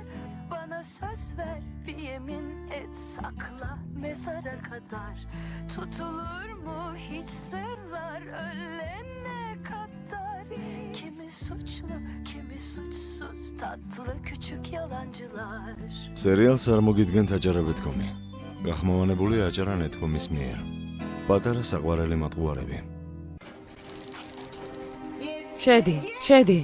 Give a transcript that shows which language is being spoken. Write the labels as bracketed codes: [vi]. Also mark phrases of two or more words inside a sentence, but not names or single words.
[tr] Bana söz ver, bir yemin et, sakla mezara kadar. Tutulur mu hiç sırlar ölene kadar? Kimi suçlu, kimi suçsuz, tatlı küçük yalancılar. [ka] Seriāls წარმოგიდგენთ აჯარებეთქომი. გახმოვანებულია აჯარა.net.com-ის მიერ. პატარა საყვარელი მატყუარები. შედი.